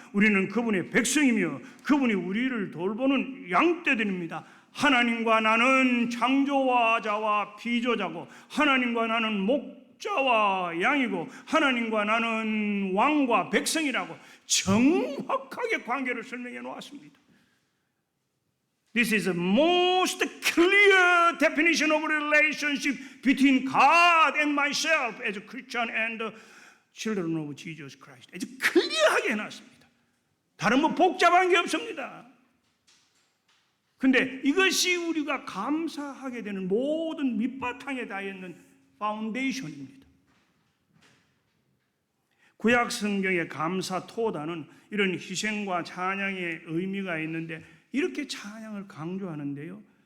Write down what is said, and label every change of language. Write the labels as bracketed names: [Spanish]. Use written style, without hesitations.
[Korean] 우리는 그분의 백성이며 그분이 우리를 돌보는 양떼들입니다. 하나님과 나는 창조자와 피조자고 하나님과 나는 목자와 양이고 하나님과 나는 왕과 백성이라고 정확하게 관계를 설명해 놓았습니다. [English] This is the most clear definition of relationship between God and myself as a Christian and the children of Jesus Christ. [Korean] 아주 클리어하게 해놨습니다. 다른 뭐 복잡한 게 없습니다. 근데 이것이 우리가 감사하게 되는 모든 밑바탕에 닿아 있는 파운데이션입니다. 구약 성경의 감사 토다는 이런 희생과 찬양의 의미가 있는데 이렇게 찬양을 강조하는데요.